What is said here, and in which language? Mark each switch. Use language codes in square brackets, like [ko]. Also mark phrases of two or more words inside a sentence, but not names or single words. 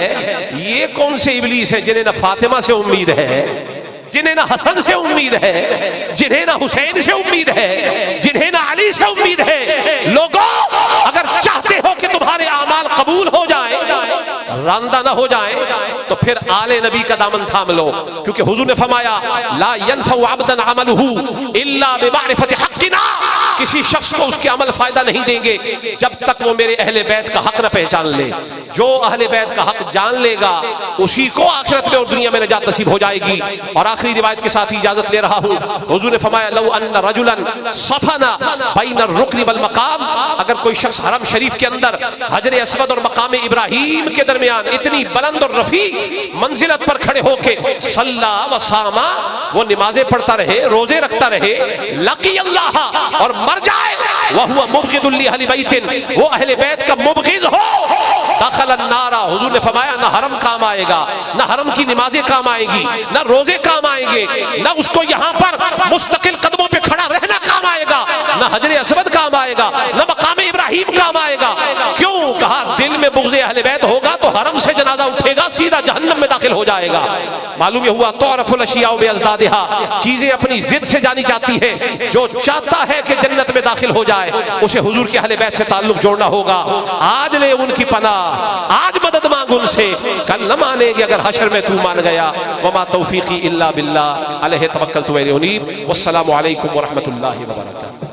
[ur] یہ کون سے ابلیس ہے جنہیں نہ فاطمہ سے امید ہے، جنہیں نہ حسن سے امید ہے، جنہیں نہ حسین سے امید ہے، جنہیں نہ علی سے امید ہے. لوگوں، اگر چاہتے ہو کہ تمہارے اعمال قبول ہو جائے، راندہ نہ ہو جائے، تو پھر آلِ نبی کا دامن تھام لو، کیونکہ حضور نے فرمایا [ar] لا ينفع عبدا عمله إلا بمعرفة حقنا, [ur] کسی شخص کو اس کے عمل فائدہ نہیں دیں گے جب تک وہ میرے اہلِ بیت کا حق نہ پہچان لے. جو اہلِ بیت کا حق جان لے گا اسی کو آخرت میں اور دنیا میں نجات نصیب ہو جائے گی. اور آخری روایت کے ساتھ ہی اجازت لے رہا ہوں۔ حضور نے فرمایا [ar] لو أن رجلا صفن بين الركن والمقام, [ur] اگر کوئی شخص حرم شریف کے اندر حجرِ اسود اور مقامِ ابراہیم کے درمیان اتنی بلند اور رفیع منزلت پر کھڑے ہوکے [ar] صلى وصام, [ur] وہ نمازیں پڑھتا رہے، روزے رکھتا رہے, [ar] لقي الله, [ur] اور مر جائے وہ ہوا [ar] مبغض لأهل بيت, [ur] وہ اہلِ بیت کا مبغض ہو, [ar] دخل النار, [ur] حضور نے فرمایا نہ حرم کام آئے گا، نہ حرم کی نمازیں کام آئیں گی، نہ روزے کام آئیں گے، نہ اس کو یہاں پر مستقل قدموں پہ کھڑا رہنا کام آئے گا، نہ حجرِ اسود کام آئے گا، نہ مقامِ ابراہیم کام آئے گا. کیوں? کہا دل میں بغضِ اہلِ بیت ہوگا تو حرم سے جنازہ اٹھے گا، سیدھا جہنم میں داخل ہو جائے گا. معلوم یہ ہوا [ar] تعرف الأشياء بأضدادها, [ur] چیزیں اپنی ضد سے جانی جاتی ہے. جو چاہتا ہے کہ جنت میں داخل ہو جائے اسے حضور کے اہلِ بیت سے تعلق جوڑنا ہوگا. آج لے ان کی پناہ، آج مدد مانگ ان سے، کل نہ مانیں گے اگر حشر میں تو مان گیا. [ar] وما توفيقي إلا بالله عليه توكلت وإليه أنيب. والسلام عليكم ورحمة الله وبركاته.